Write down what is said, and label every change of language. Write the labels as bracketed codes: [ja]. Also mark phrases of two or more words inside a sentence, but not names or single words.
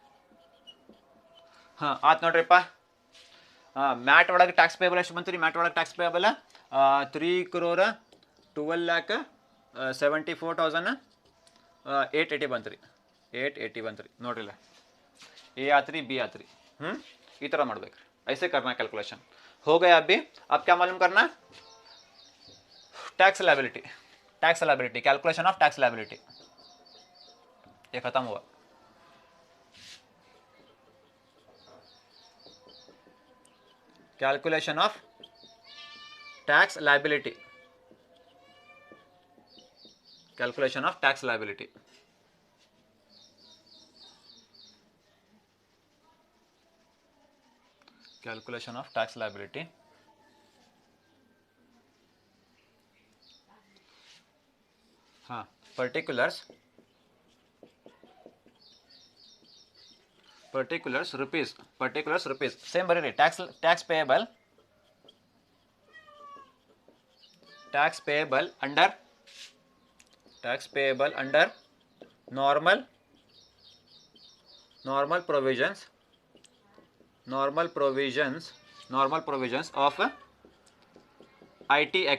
[kn] ಹಾಂ ಆಯ್ತು ನೋಡ್ರಿಪ್ಪ. ಮ್ಯಾಟ್ ಒಳಗೆ [en] tax payable [kn] ಎಷ್ಟು ಬಂತು ರೀ? ಮ್ಯಾಟ್ ಒಳಗೆ [en] tax payable [kn] 3,12,74,880 ಬಂತು ರೀ. 880 ಬಂತು ರೀ ನೋಡ್ರಿಲ್ಲ. ಎ ಆತ್ರಿ, ಬಿ ಆತ್ರಿ. ಈ ಥರ ಮಾಡ್ಬೇಕು ರೀ. [hi] ಐಸೆ करना कैलकुलेशन. हो गया अभी. अब क्या मालूम करना? [en] tax liability. tax liability, calculation of tax liability. [hi] ये खत्म हुआ. [en] calculation of tax liability. calculation of tax liability. calculation of tax liability. [hi] हाँ, [en] particulars rupees. [kn] Same ಬರಿ ರೀ. [en] tax payable under normal provisions of IT Act.